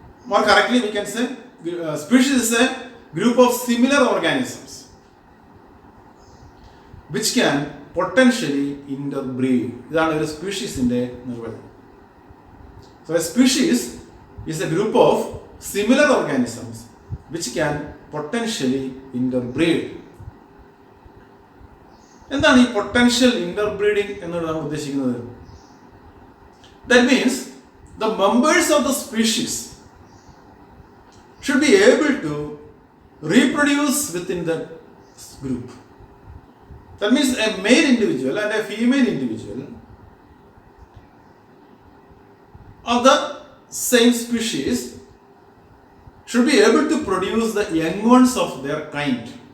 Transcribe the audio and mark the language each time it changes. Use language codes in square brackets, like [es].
[en] More correctly we can say species is a group of similar organisms which can potentially interbreed. [ml] ഇതാണ് ഒരു സ്പീഷീസിന്റെ നിർവചനം. [en] So a species is a group of similar organisms which can potentially interbreed. [ml] എന്താണ് ഈ potential ഇന്റർബ്രീഡിംഗ് എന്നുള്ളത് നമ്മൾ ഉദ്ദേശിക്കുന്നത്? [en] That means the members of the species should be able to reproduce within the group. That means a male individual and a female individual of the same species should be able to produce the young ones of their kind.